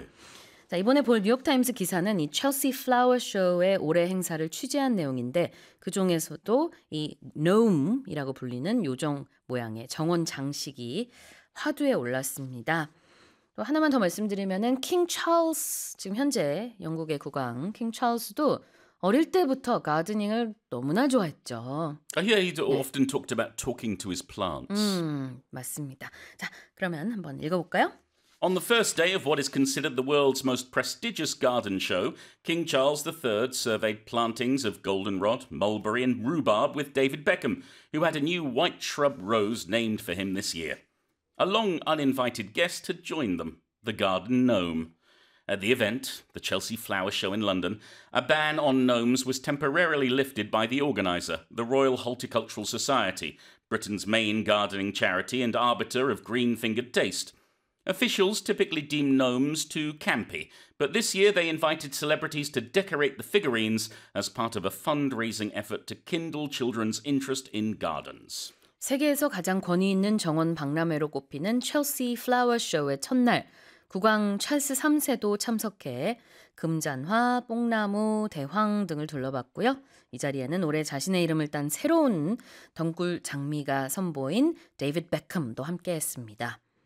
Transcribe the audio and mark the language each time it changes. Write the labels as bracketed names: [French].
[Korean] 네. 자, 이번에 볼 뉴욕타임스 기사는 이 Chelsea Flower Show의 올해 행사를 취재한 내용인데 그 중에서도 이 gnome이라고 불리는 요정 모양의 정원 장식이 화두에 올랐습니다. 하나만 더 말씀드리면은 킹 찰스 지금 현재 영국의 국왕 킹 찰스도 어릴 때부터 가드닝을 너무나 좋아했죠. [English] Yeah, he often talked about talking to his plants. [Korean] 맞습니다. 자, 그러면 한번 읽어 볼까요? [English] On the first day of what is considered the world's most prestigious garden show, King Charles III surveyed plantings of goldenrod, mulberry and rhubarb with David Beckham, who had a new white shrub rose named for him this year. A long uninvited guest had joined them, the garden gnome. At the event, the Chelsea Flower Show in London, a ban on gnomes was temporarily lifted by the organiser, the Royal Horticultural Society, Britain's main gardening charity and arbiter of green-fingered taste. Officials typically deem gnomes too campy, but this year they invited celebrities to decorate the figurines as part of a fundraising effort to kindle children's interest in gardens. [Korean] 세계에서 가장 권위 있는 정원 박람회로 꼽히는 첼시 플라워 쇼의 첫날, 국왕 찰스 3세도 참석해 금잔화, 뽕나무, 대황 등을 둘러봤고요. 이 자리에는 올해 자신의 이름을 딴 새로운 덩굴 장미가 선보인 데이비드 베컴도 함께했습니다.